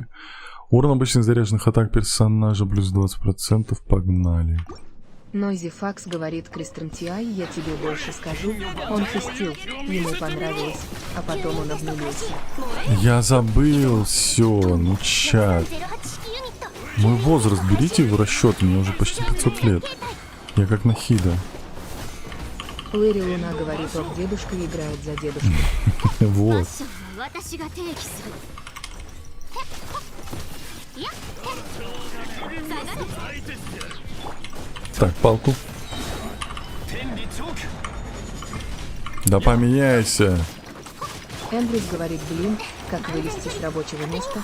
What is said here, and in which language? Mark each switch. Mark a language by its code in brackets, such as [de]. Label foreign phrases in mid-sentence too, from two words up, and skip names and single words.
[ru] Урон обычных заряженных атак персонажа плюс 20%. Погнали. Нойзи Факс, говорит, Кристен Тиай, я тебе больше скажу. Он фестил, ему понравилось, а потом он обнулился. Я забыл все. Ну, чат. [ja] 08式ユニット。 [ru] Мой возраст берите в расчет. Мне уже почти 500 лет. Я как Нахида. Лэри Луна, говорит, ок, дедушка играет за дедушку. Вот. [ja] 私が提起する。 [ru] Так, палку. Да поменяйся. Эндрюс говорит, блин, как вылезти с рабочего места.